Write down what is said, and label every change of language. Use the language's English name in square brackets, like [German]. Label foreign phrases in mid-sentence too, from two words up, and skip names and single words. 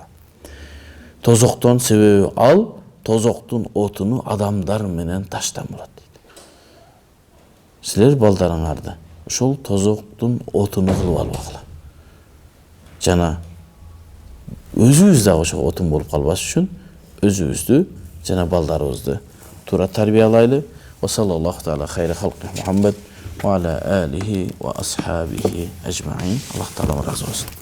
[Kyrgyz] Тозоктон себеби ал, тозоктун отуну адамдар менен таштан болот. Силер балдарыңарды ошол тозоктун отуну кылып албагыла. Жана өзүбүз да ошо отун болуп калбаш үчүн өзүбүздү жана балдарыбызды туура тарбиялайлы. [Arabic] وصلى الله تعالى خير خلق محمد وعلى آله وأصحابه أجمعين. [Kyrgyz] Аллах таала разы болсун.